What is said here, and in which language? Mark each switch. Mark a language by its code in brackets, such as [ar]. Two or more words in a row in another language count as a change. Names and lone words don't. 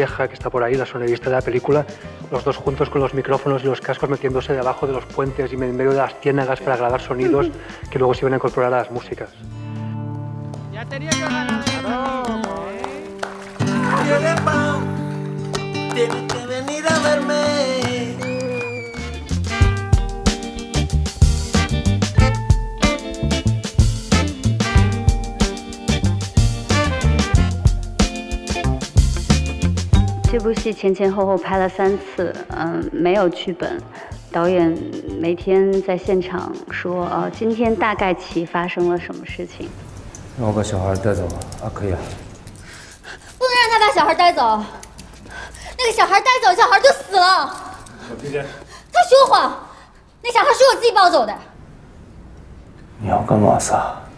[es] que está por ahí, la sonidista de la película, los dos juntos con los micrófonos y los cascos metiéndose debajo de los puentes y en medio de las ciénagas para grabar sonidos que luego se iban a incorporar a las músicas. Ya tenía que ganar. Tienes que venir a verme. [zh] 这部戏前前后后拍了3次，没有剧本。导演每天在现场说，今天大概其发生了什么事情。让我把小孩带走啊，可以啊。不能让他把小孩带走，那个小孩带走，小孩就死了。小皮姐，他说谎，那小孩是我自己抱走的。你要干嘛撒？